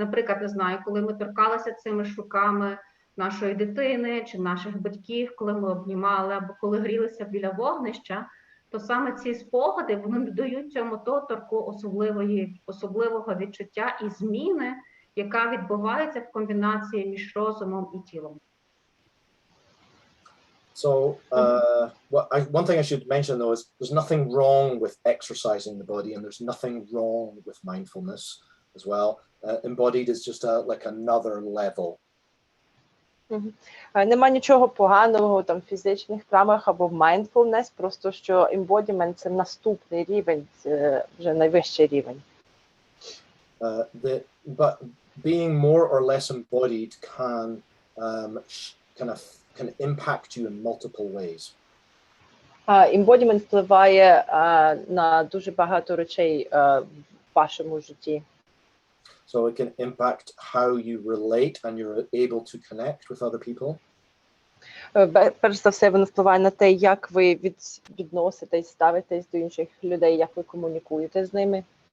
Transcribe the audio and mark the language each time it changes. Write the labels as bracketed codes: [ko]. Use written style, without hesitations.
[uk] Наприклад, не знаю, коли ми торкалися цими ж руками нашої дитини чи наших батьків, коли ми обнімали або коли грілися біля вогнища, то саме ці спогади, вони додають цьому доторку особливого відчуття і зміни, яка відбувається в комбінації між розумом і тілом. [en] So one thing I should mention though is there's nothing wrong with exercising the body, and there's nothing wrong with mindfulness as well. Embodied is just like another level. [uk] Нема нічого поганого там в фізичних вправах або в mindfulness, просто що embodiment – це наступний рівень, це вже найвищий рівень. [en] But being more or less embodied can impact you in multiple ways. [uk] Embodiment впливає на дуже багато речей в вашому житті. [en] So it can impact how you relate and you're able to connect with other people. [uk] Перш за все, воно впливає на те, як ви відноситесь, ставитесь до інших людей, як ви комунікуєте з ними.